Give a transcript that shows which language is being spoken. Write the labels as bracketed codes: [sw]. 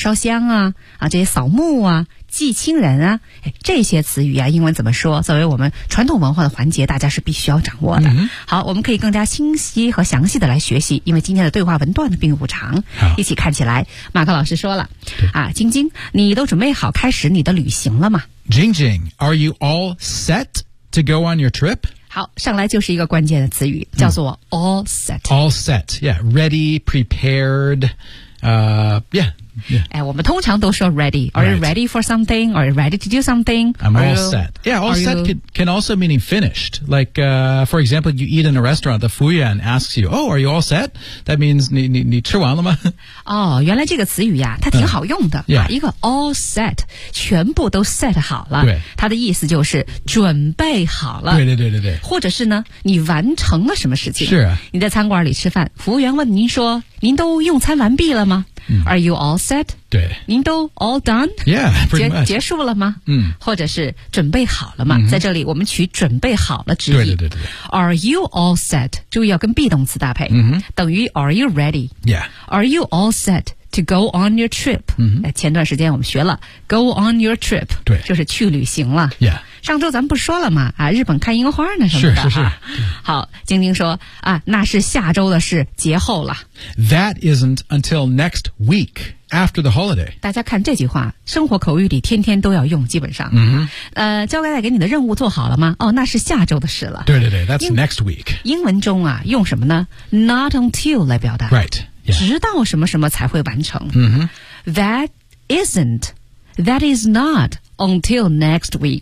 [zh] 烧香啊啊这些扫墓啊祭亲人啊这些词语啊英文怎么说作为我们传统文化的环节大家是必须要掌握的。 Mm-hmm. 好我们可以更加清晰和详细的来学习因为今天的对话文段的并不长一起看起来马克老师说了啊晶晶你都准备好开始你的旅行了吗 [en] Jing Jing, are you all set to go on your trip? [zh] 好上来就是一个关键的词语叫做 all set.、 [en] Mm. All set, yeah, ready, prepared, yeah, [zh] 哎，我们通常都说 [en] ready. Are you ready for something? Are you ready to do something? I'm all set. Yeah, all set can also mean finished. Like, for example, you eat in a restaurant, the Fuyan asks you, oh, are you all set? That means [zh] 你吃完了吗？哦，原来这个词语呀，它挺好用的。 [en] Yeah. [zh] 一个 all set, 全部都 set 好了。它的意思就是准备好了。对。或者是呢，你完成了什么事情。是啊。你在餐馆里吃饭，服务员问您说，您都用餐完毕了吗？ [en] Are you all set? [zh] 对，您都 [en] all done? Yeah, pretty much. [zh] 结束了吗？嗯，或者是准备好了吗？嗯，在这里我们取准备好了之意。对。 [en] Are you all set? [zh] 注意要跟 be 动词搭配。嗯，等于 are you ready? [en] Yeah. Are you all set to go on your trip? [zh] 嗯，前段时间我们学了 [en] go on your trip. [zh] 对，就是去旅行了。 [en] Yeah. [zh] 上周咱们不说了吗？啊，日本看樱花呢什么的。是。好，晶晶说啊，那是下周的事，节后了。 [en] That isn't until next week after the holiday. [zh] 大家看这句话，生活口语里天天都要用，基本上。嗯。交给你的任务做好了吗？哦，那是下周的事了。对 [en] ，That's next week. [zh] 英文中啊，用什么呢 ？Not until 来表达。 [en] Right.、Yeah. [zh] 直到什么什么才会完成。嗯。 [en] That isn't. That is not. Until next week.